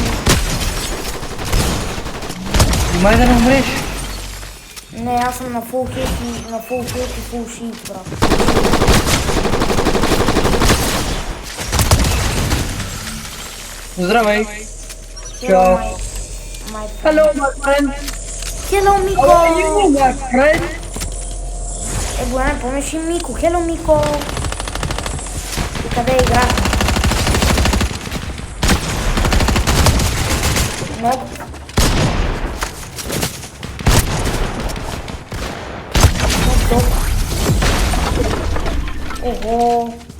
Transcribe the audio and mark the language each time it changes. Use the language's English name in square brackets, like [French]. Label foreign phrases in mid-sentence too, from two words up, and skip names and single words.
[Bulgarian] Май да не умреш. Не, аз съм на [English] full hate [Bulgarian] и [English] full shit, [Bulgarian] брат. Здравей. Чао. [English] My friend. Hello, my friend. Hello, How [Bulgarian] Мико! [English] are you, my friend? [Bulgarian] Бояне, помниш ли Мико? Hello, Мико! И къде играхме? Много. Ого!